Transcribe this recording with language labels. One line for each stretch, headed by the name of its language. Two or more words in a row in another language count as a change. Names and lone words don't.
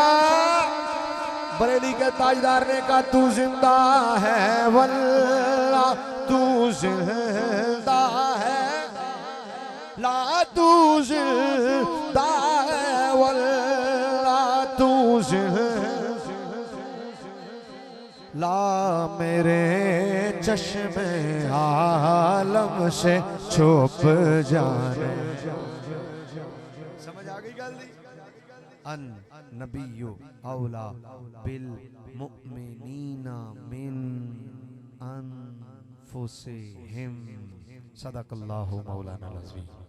Urdu: بریلی کے تاجدار نے کہا تو زندہ ہے واللہ، تو زندہ ہے لا، تو زندہ ہے واللہ، تو لا، میرے چشمے عالم سے چھپ جانے.
Punjabi: سمجھ آ گئی گل دی?
Arabic: ال نبيّ أولى بال مؤمنين من أنفسهم. صدق الله مولانا عظيم.